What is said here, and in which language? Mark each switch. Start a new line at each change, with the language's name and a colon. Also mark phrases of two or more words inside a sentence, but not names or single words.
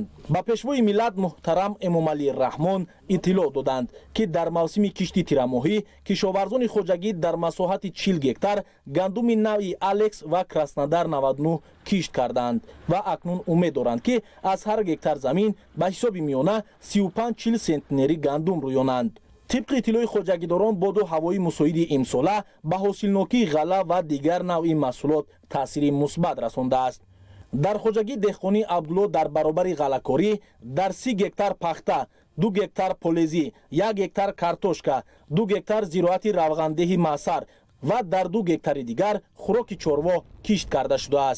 Tajik: ба пешвои миллат муҳтарам эмомалӣ раҳмон иттилоъ доданд ки дар мавсими кишти тирамоҳӣ кишоварзони хоҷагӣ дар масоҳати 40 гектар гандуми нави алекс ва краснодар 99 кишт карданд ва акнун умед доранд ки аз ҳар гектар замин ба ҳисоби миёна 35-40 сентнери гандум рӯёнанд.
Persian: طبق اطلاع خوجگیداران باد و هوای مساعد امساله به حاصلناکی غله و دیگر نوع محصولات تاثیر مثبت رسانده است. در خوجگی دهقانی عبدالله در برابر غله‌کاری در 30 گکتار پخته، 2 گکتار پولزی، 1 گکتار کارتوشکا، 2 گکتار زراعت روغندهی معصر و در 2 گکتار دیگر خوراک چاروا کشت کرده شده است.